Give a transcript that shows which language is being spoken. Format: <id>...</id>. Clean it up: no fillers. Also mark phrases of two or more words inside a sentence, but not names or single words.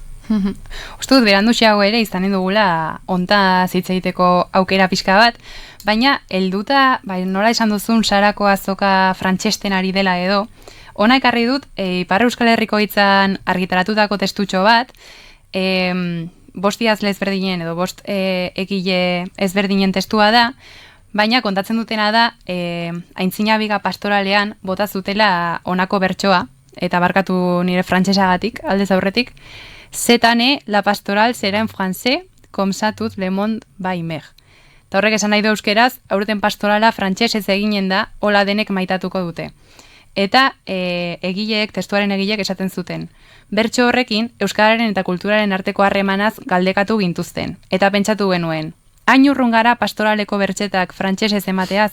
<eu>Uste dut, beranduxiago ere izanen dugula honta hitz egiteko aukera pixka bat, baina helduta, nola esan duzun Sarako azoka frantsesten ari dela edo, ona ekarri dut, Ipar Euskal Herriko hitzan argitaratutako testutxo bat, 5 idazle ezberdinen edo 5 egile ezberdinen testua da, baina kontatzen dutena da, Aintzinabiga pastoralean bota zutela honako bertsoa, eta barkatu nire frantsesagatik, aldez aurretik,</eu> <fr>cette année, la pastorale sera en français, comme ça tout le monde va aimer.</fr> <eu>Eta horrek esan nahi du euskeraz, aurten pastorala frantsesez eginen da, hola denek maitatuko dute. Eta testuaren egileek esaten zuten. Bertso horrekin, euskararen eta kulturaren arteko harremanaz galdekatu gintuzten. Eta pentsatu genuen, hain urrun gara pastoraleko bertsetak frantsesez emateaz.</eu>